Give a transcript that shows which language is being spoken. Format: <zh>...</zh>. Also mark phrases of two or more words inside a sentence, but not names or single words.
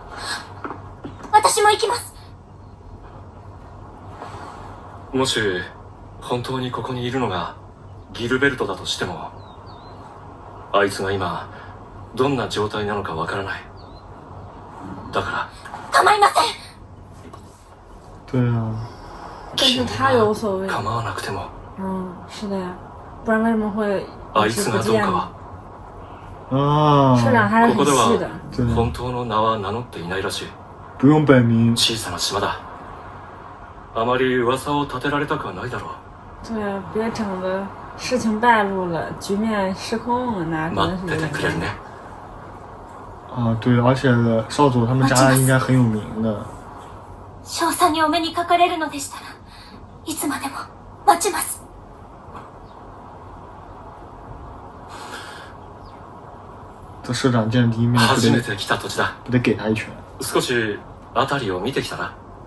<ja>私も行きます。もし本当にここにいるのがギルベルトだとしても、あいつが今どんな状態なのかわからない。だから構いません。</ja> <zh>对啊。但是他有所谓。</zh> <ja>構わなくても。</ja> <zh>是的呀，不然为什么会</zh> <ja>あいつがどうかは。</ja> <zh>社長还是很细的。</zh> <ja>本当の名は名乗っていないらしい。</ja> <zh>不用本名。</zh> <ja>小さな島だ。あまり噂を立てられたくはないだろう。</ja> <zh>对啊，别整的事情败露了，局面失控了，那可能是有点</zh> <ja>待っててくれるね。</ja> <zh>对，而且少佐他们家应该很有名的。</zh> <ja>少佐にお目にかかれるのでしたらいつまでも待ちます。</ja> <zh>这社長見第一面</zh> <ja>初めて来た土地だ。</ja> <zh>不得給他一拳。</zh> <ja>少し辺りを見てきたら。</ja>